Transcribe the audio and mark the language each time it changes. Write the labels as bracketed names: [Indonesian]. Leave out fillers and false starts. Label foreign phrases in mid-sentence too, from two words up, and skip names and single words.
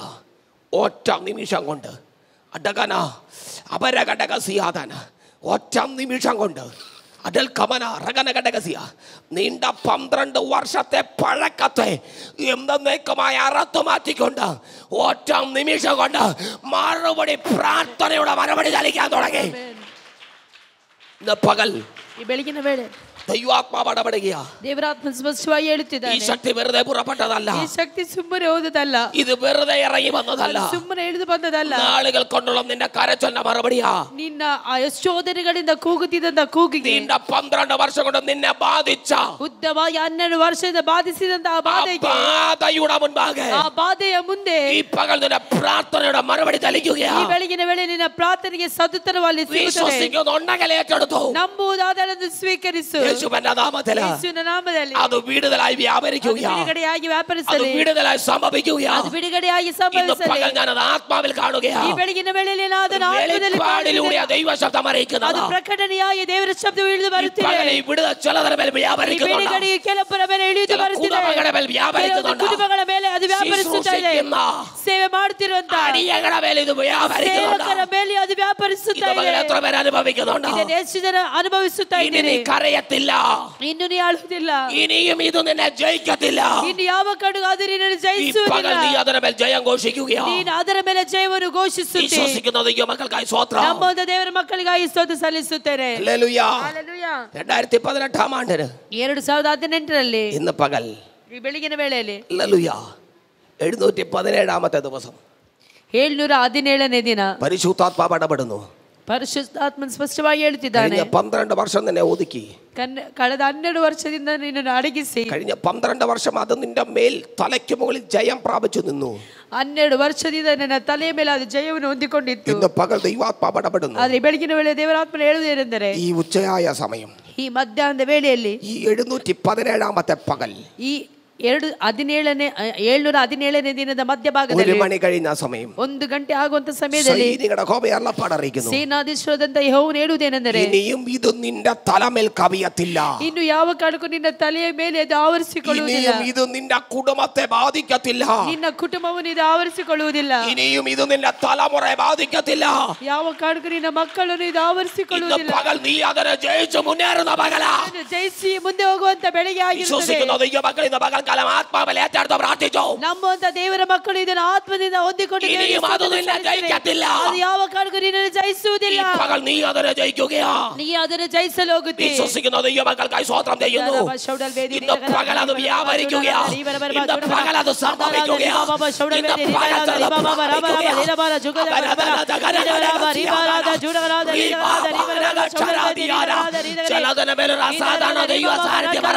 [Malayalam] ഒറ്റ നിമിഷം കൊണ്ട് അടകന അപരഘടകസിയാതന ഒറ്റ നിമിഷം കൊണ്ട് അടൽ കമന റഗന ഘടകസിയ. നീണ്ട 12 വർഷത്തെ പഴക്കത്തെ എന്നേക്കുമായി അറുത്തു മാറ്റിക്കൊണ്ട് ഒറ്റ നിമിഷം കൊണ്ട് മറുപടി പ്രാർത്ഥനയുടെ മറുപടി ചലിക്കാൻ തുടങ്ങി. ഇന്ന് പകൽ [Kannada] ಈ ಬೆಳಗಿನ ವೇಳೆ [Malayalam] ദൈവാത്മാവ് ഇടപെടുകയാ. [Kannada] ದೇವರಾತ್ಮ ಸ್ಪಷ್ಟವಾಗಿ [Malayalam] ഈ [Kannada] ಹೇಳುತ್ತಿದ್ದಾನೆ. [Malayalam] ശക്തി വെറുതെ പുറപ്പെട്ടതല്ല, [Kannada] ಈ ಶಕ್ತಿ ಸುಮ್ಮನೆ ಹೋದದಲ್ಲ, [Malayalam] ഇത് വെറുതെ ഇറങ്ങി വന്നതല്ല, [Kannada] ಸುಮ್ಮನೆ ಇಳಿದು ಬಂದದಲ್ಲ. [Malayalam] നാളുകൾ കൊണ്ടുള്ള നിന്റെ കരച്ചൊന്ന മറുപടിയാ. [Kannada] ನಿನ್ನ ಆ ಯಶೋಧನೆಗಳಿಂದ ಕೂಗುತ್ತಿದ್ದಂತ ಕೂಗಿಗೆ [Malayalam] നീണ്ട 12 വർഷം കൊണ്ട് നിന്നെ ബാധിച്ച [Kannada] ಉದ್ದವಾಗಿ 12 ವರ್ಷದಿಂದ ಬಾಧಿಸಿದಂತ ಆ ಬಾಧೆಗೆ, [Malayalam] ബാധയുടെ മുൻപാകെ [Kannada] ಆ ಬಾಧೆಯ ಮುಂದೆ [Malayalam] ഈ പകൽ നിന്റെ പ്രാർത്ഥനയുടെ മറുപടി ചലിക്കുകയാ. [Kannada] ಈ ಬೆಳಗಿನ ವೇಳೆ ನಿನ್ನ ಪ್ರಾರ್ಥನೆಗೆ ಸದುತ್ತರವಾಗಿ ಸಿಗುತ್ತದೆ. [Malayalam] വിശ്വസിക്കുന്നുണ്ടെങ്കിൽ ഏറ്റെടുത്തു, [Kannada] ನಂಬುವುದಾದರೆ ಅದನ್ನು ಸ್ವೀಕರಿಸು. [Malayalam] യേശുവിന്റെ നാമത്തിൽ [Kannada] ಯೇಸುವಿನ ನಾಮದಲ್ಲಿ [Malayalam] അത് വിടുതലായി വ്യാപരിക്കുകയാ. [Kannada] ಬಿಡುಗಡೆಯಾಗಿ [Malayalam] അത് [Kannada] ವ್ಯಾಪರಿಸಲಿ. [Malayalam] വിടുതലായി സംഭവിക്കുകയാ. [Kannada] ಅದು ಬಿಡುಗಡೆಯಾಗಿ [Malayalam] ഇന്ന് [Kannada] ಸಂಭವಿಸಲಿ. [Malayalam] പകൽ ഞാനത് ആത്മാവിൽ കാണുകയാ. [Kannada] ಈ ಬೆಳಗಿನ ವೇಳೆಯಲ್ಲಿ ನಾನು ಅದನ್ನು ಆತ್ಮದಲ್ಲಿ [Malayalam] വെളിപ്പാടിലൂടെ [Kannada] ಕಾಣುತ್ತಿದ್ದೇನೆ. [Malayalam] ദൈവ ശബ്ദം അറിയിക്കുന്നത്. [Kannada] ಅದು ಪ್ರಕಟಣೆಯಾಗಿ ದೇವರ ಶಬ್ದವು ಇಳಿದು ಬರುತ್ತಿದೆ. [Malayalam] ഈ വിടുതൽ ചിലതര മേൽ [Kannada] ಈ [Malayalam] വ്യാപരിക്കുന്നുണ്ട്. [Kannada] ಬಿಡುಗಡೆಯು ಕೆಲವರ ಮೇಲೆ ಇಳಿದು ಬರುತ್ತಿದೆ. [Malayalam] കുടുംബങ്ങളുടെ മേൽ വ്യാപരിക്കുന്നുണ്ട്. [Kannada] ಕುಟುಂಬಗಳ ಮೇಲೆ ಅದು ವ್ಯಾಪರಿಸುತ್ತಾ ಇದೆ. ಸೇವೆ ಮಾಡುತ್ತಿರುವಂತ [Malayalam] അടിയങ്ങളുടെ മേൽ ഇത് വ്യാപരിക്കുന്നുണ്ട്. [Kannada] ಸೇವಕರ ಮೇಲೆ ಅದು ವ್ಯಾಪರಿಸುತ್ತಾ [Malayalam] ഇത് [Kannada] ಇದೆ. [Malayalam] എത്ര പേര് അനുഭവിക്കുന്നുണ്ട്? [Kannada] ಇದನ್ನು ಎಷ್ಟು ಜನ ಅನುಭವಿಸುತ್ತಾ [Malayalam] ഇനി [Kannada] ಇದ್ದೀರಿ? [Malayalam] നീ കരയത്തില്ല, [Kannada] ಇನ್ನು ನೀ ಅಳುವುದಿಲ್ಲ, [Malayalam] ഇനിയും ഇത് നിന്നെ ജയിക്കത്തില്ല. [Kannada] ಇನ್ನು ಯಾವ ಕಡೆಗೂ ಅದು ನಿನ್ನನ್ನು [Malayalam] ഈ പകൽ [Kannada] ಜಯಿಸುವುದಿಲ್ಲ. [Malayalam] നീ അതിന്റെ മേൽ ജയം ഘോഷിക്കുകയാ. [Kannada] ನೀನು ಅದರ ಮೇಲೆ ಜಯವನ್ನು ಘೋಷಿಸುತ್ತಿ. [Malayalam] വിശ്വസിക്കുന്ന ദൈവമക്കൾക്കായി സ്വോത്രം. [Kannada] ನಮ್ಮೊಂದು ದೇವರ ಮಕ್ಕಳಿಗಾಗಿ ಸ್ತೋತ್ರ ಸಲ್ಲಿಸುತ್ತೇನೆ. [Malayalam] ഹല്ലേലൂയ. [Kannada] ಹಲ್ಲೆಲೂಯ. [Malayalam] 2018 ആണ്ടിന് [Kannada] 2018ರಲ್ಲಿ [Malayalam] ഇന്ന് പകൽ [Kannada] ಈ ಬೆಳಗಿನ ವೇಳೆಯಲ್ಲಿ [Malayalam] ഹല്ലേലൂയ 717 ദിവസം [Kannada] 717ನೇ ದಿನ [Malayalam] പരിശുദ്ധാത്മാവ് ഇടപെടുന്നു. [Kannada] ಪರಿಶುದ್ಧಾತ್ಮನ ಸ್ಪಷ್ಟವಾಗಿ ಹೇಳ್ತಿದ್ದಾನೆ. [Malayalam] കഴിഞ്ഞ 12 വർഷം നിന്നെ ഒതുക്കി, [Kannada] ಕಳೆದ 12 ವರ್ಷದಿಂದ ನಿನ್ನನ್ನು ಅಡಗಿಸಿ, [Malayalam] കഴിഞ്ഞ 12 വർഷം അത് നിന്റെ മേൽ തലയ്ക്ക് മുകളിൽ ജയം പ്രാപിച്ചു നിന്നു. [Kannada] 12 ವರ್ಷದಿಂದ ನನ್ನ ತಲೆಯ ಮೇಲೆ ಅದು ಜಯವನ್ನು ಹೊಂದಿಕೊಂಡಿತ್ತು. [Malayalam] ഇന്ന് പകൽ ദൈവാത്മാവ് ഇടപെടുന്നു. [Kannada] ಆದ್ರೆ ಬೆಳಗಿನ ವೇಳೆ ದೇವರಾತ್ಮನ ಹೇಳುವುದೇನೆಂದರೆ, [Malayalam] ഈ ഉച്ചയായ സമയം, [Kannada] ಈ ಮಧ್ಯಾಹ್ನದ ವೇಳೆಯಲ್ಲಿ, [Malayalam] ഈ 717ാമത്തെ പകൽ, [Kannada] ಈ 717ನೇ ದಿನದ ಮಧ್ಯಭಾಗದಲ್ಲಿ [Malayalam] 1 മണി കഴിഞ്ഞ സമയം, [Kannada] 1 ಗಂಟೆ ಆಗುವಂತ ಸಮಯದಲ್ಲಿ [Malayalam] സൈനികരുടെ യഹോവ അരുളപ്പാടറിയിക്കുന്നു. [Kannada] ಸೇನಾಧೀಶ್ವರದಂತ ಯೆಹೋವನು ಹೇಳುವುದೇನೆಂದರೆ, [Malayalam] ഇനിയും ഇത് നിന്റെ തലമേൽ കവിയത്തില്ല, [Kannada] ಇನ್ನು ಯಾವ ಕಾರಣಕ್ಕೂ ನಿನ್ನ ತಲೆಯ ಮೇಲೆ ಅದು ಆವರಿಸಿಕೊಳ್ಳುವುದಿಲ್ಲ, [Malayalam] ഇനിയും ഇത് നിന്റെ കുടുംബത്തെ ബാധിക്കത്തില്ല, [Kannada] ನಿನ್ನ ಕುಟುಂಬವನ್ನು ಇದು ಆವರಿಸಿಕೊಳ್ಳುವುದಿಲ್ಲ, [Malayalam] ഇനിയും ഇത് നിന്റെ തലമുറയെ ബാധിക്കത്തില്ല. [Kannada] ಯಾವ ಕಾರಣಕ್ಕೂ ನಿನ್ನ ಮಕ್ಕಳನ್ನು ಇದು [Malayalam] ഇന്ന് [Kannada] ಆವರಿಸಿಕೊಳ್ಳುವುದಿಲ್ಲ. [Malayalam] പകൽ നീ അതിനെ ജയിച്ചു മുന്നേറുന്ന പകലാ. [Kannada] ಅದನ್ನು ಜಯಿಸಿ ಮುಂದೆ ಹೋಗುವಂತ ಬೆಳಗ್ಗೆ ಆಗಿರುತ್ತದೆ. [Malayalam] വിശ്വസിക്കുന്ന ദൈവമക്കൾ ഇന്ന് പകൽക്കാലം ആത്മാവിൽ ഏറ്റെടുത്ത് പ്രാർത്ഥിച്ചു. [Kannada] ನಮ್ಮಂತ ದೇವರ ಮಕ್ಕಳು ಇದನ್ನು ಆತ್ಮದಿಂದ ಹೊಂದಿಕೊಂಡು [Malayalam] ഇനിയും അത് നിന്നെ ജയിക്കത്തില്ല. [Kannada] ಅದು ಯಾವ ಕಾರಣಕ್ಕೂ ನಿನ್ನನ್ನು [Malayalam] ഈ [Kannada] ಜಯಿಸುವುದಿಲ್ಲ. [Malayalam] പകൽ നീ അതിനെ ജയിക്കുകയാ. [Kannada] ನೀ ಅದನ್ನು ಜಯಿಸಲು ಹೋಗುತ್ತಿ. [Malayalam] വിശ്വസിക്കുന്ന ദൈവമക്കൾക്കായി സ്തോത്രം ചെയ്യുന്നു. ഇന്ന് പകൽ അത് വ്യാപരിക്കുകയാ. ഇന്ന് പകൽ അത് സംഭവിക്കുകയാ. ഇന്ന് പകൽ അത് ചിലതിന് മേലൊരു അസാധാരണ ദൈവ സാന്നിധ്യം